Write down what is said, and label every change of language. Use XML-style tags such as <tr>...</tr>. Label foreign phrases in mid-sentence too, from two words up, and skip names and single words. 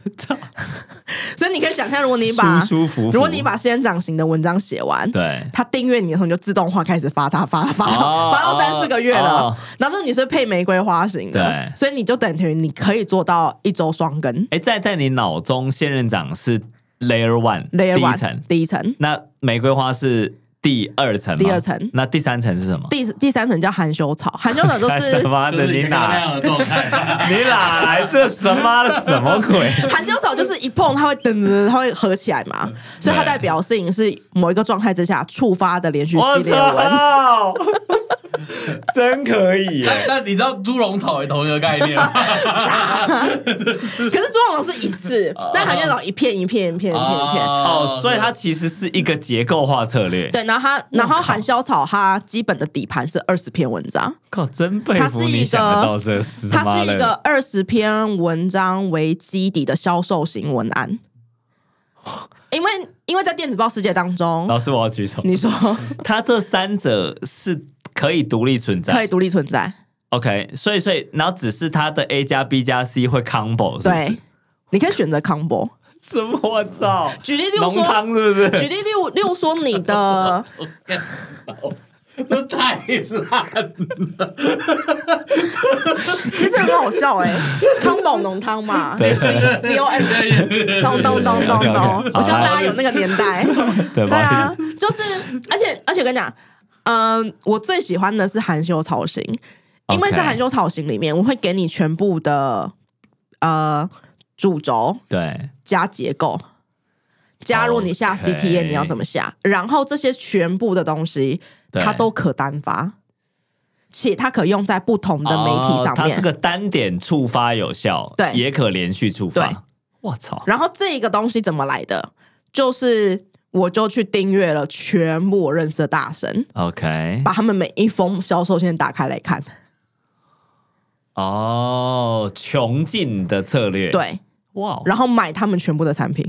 <zh>所以你可以想象，如果你把仙人掌型的文章寫完，對，他訂閱你的時候，你就自動化開始發到3、4個月了。然後你是配玫瑰花型的，對，所以你就等於你可以做到1周雙更。在你腦中，仙人掌是 Layer 1 第一層，那玫瑰花是第2層，那第3層是什麼？第3層叫含羞草，含羞草就是他媽的，你哪來這什麼鬼？含羞草就是一碰它會它會合起來嘛，所以它代表性是某一個狀態之下觸發的連續系列文。真可以耶！但你知道豬籠草也同一個概念嗎？可是豬籠草是一次，但含羞草一片。所以它其實是一個結構化策略。對，然後含羞草它基本的底盤是20篇文章。靠，真佩服你想得到這事。它是一個20篇文章為基底的銷售型文案。因為在電子報世界當中，老師我要舉手。你說，它這3者是可以獨立存在。OK， 所以然後只是它的 A 加 B 加 C 會 combo， 是不是？對，你可以選擇 combo。什麼？我操！舉例例如說，濃湯是不是？舉例例如說你的。這太爛了，其實很好笑康寶濃湯嘛，對 COM， 咚，我希望大家有那個年代，對啊，就是而且跟你講，我最喜歡的是含羞草型，因為在含羞草型裡面，我會給你全部的主軸，對，加結構。加入你下 CTA 你要怎麼下，然後這些全部的東西它都可單發，且它可用在不同的媒體上面。它是個單點觸發有效，對，也可連續觸發。我操！然後這個東西怎麼來的？就是我就去訂閱了全部我認識的大神 ，OK， 把他們每一封銷售先打開來看。窮盡的策略，對，哇，然後買他們全部的產品。</zh>